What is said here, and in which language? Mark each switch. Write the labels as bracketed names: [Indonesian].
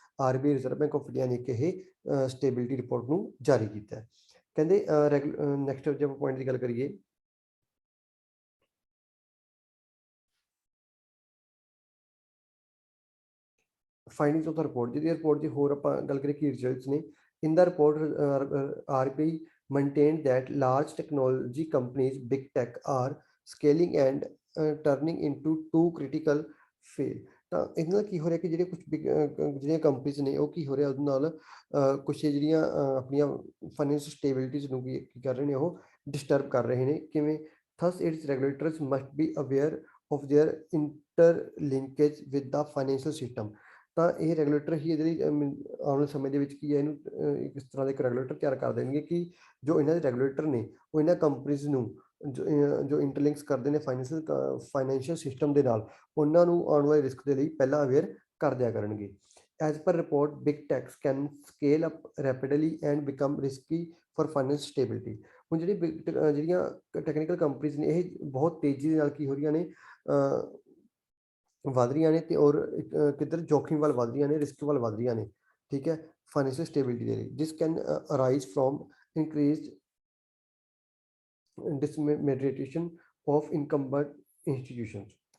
[Punjabi] RBI reserve bank of India ਨੇ ਇੱਕ ਇਹ ਸਟੇਬਿਲਿਟੀ ਰਿਪੋਰਟ ਨੂੰ ਜਾਰੀ ਕੀਤਾ ਹੈ। ਕਹਿੰਦੇ ਨੈਕਸਟ ਜੇ ਆਪਾਂ ਪੁਆਇੰਟ ਦੀ ਗੱਲ ਕਰੀਏ, [English] findings of the report, [Punjabi] ਜਿਹਦੀ ਰਿਪੋਰਟ ਦੀ ਹੋਰ ਆਪਾਂ ਗੱਲ ਕਰੀਏ ਕੀ ਰਿਜ਼ਲਟਸ ਨੇ। [English] In the report RBI maintained that large technology companies, big tech, are scaling and turning into two critical phase। [Punjabi] ਤਾਂ ਇਹਦੇ ਨਾਲ ਕੀ ਹੋ ਰਿਹਾ ਕਿ ਜਿਹੜੇ ਕੁਝ ਜਿਹੜੀਆਂ ਕੰਪਨੀਜ਼ ਨੇ, ਉਹ ਕੀ ਹੋ ਰਿਹਾ ਉਹਦੇ ਨਾਲ ਕੁਛ ਜਿਹੜੀਆਂ ਆਪਣੀਆਂ ਫਾਈਨੈਂਸ਼ੀਅਲ ਸਟੇਬਿਲਿਟੀਜ਼ ਨੂੰ ਕੀ ਕਰ ਰਹੇ ਨੇ, ਉਹ ਡਿਸਟਰਬ ਕਰ ਰਹੇ ਨੇ। ਕਿਵੇਂ? [English] Thus its regulators must be aware of their interlinkage with the financial system। [Punjabi] ਤਾਂ ਇਹ ਰੈਗੂਲੇਟਰ ਹੀ ਇਹਦੇ ਲਈ ਆਉਣ ਵਾਲੇ ਸਮੇਂ ਦੇ ਵਿੱਚ ਕੀ ਹੈ, ਇਹਨੂੰ ਇਸ ਤਰ੍ਹਾਂ ਦਾ ਇੱਕ ਰੈਗੂਲੇਟਰ ਤਿਆਰ ਕਰ ਦੇਣਗੇ ਕਿ ਜੋ ਇਹਨਾਂ ਦੇ ਰੈਗੂਲੇਟਰ ਨੇ ਉਹ ਇਹਨਾਂ ਕੰਪਨੀਜ਼ ਨੂੰ ਜੋ ਇੰਟਰਲਿੰਕਸ ਕਰਦੇ ਨੇ ਫਾਈਨੈਂਸ਼ੀਅਲ ਸਿਸਟਮ ਦੇ ਨਾਲ, ਉਹਨਾਂ ਨੂੰ ਆਉਣ ਵਾਲੇ ਰਿਸਕ ਦੇ ਲਈ ਪਹਿਲਾਂ ਅਵੇਅਰ ਕਰ ਦਿਆ ਕਰਨਗੇ। [English] As per report, big techs can scale up rapidly and become risky for financial stability। [Punjabi] ਹੁਣ ਜਿਹੜੀਆਂ ਟੈਕਨੀਕਲ ਕੰਪਨੀਜ਼ ਨੇ ਇਹ ਬਹੁਤ ਤੇਜ਼ੀ ਦੇ ਨਾਲ ਕੀ ਹੋ ਰਹੀਆਂ ਨੇ, ਵਧ ਰਹੀਆਂ ਨੇ ਤੇ ਔਰ ਕਿੱਧਰ ਜੋਖਿਮ ਵੱਲ ਵਧ ਰਹੀਆਂ ਨੇ, ਰਿਸਕ ਵੱਲ ਵਧ ਰਹੀਆਂ ਨੇ। ਠੀਕ ਹੈ, ਫਾਈਨੈਂਸ਼ੀਅਲ ਸਟੇਬਿਲਿਟੀ ਦੇ ਲਈ [English] This can arise from increased disintermediation of incumbent institutions।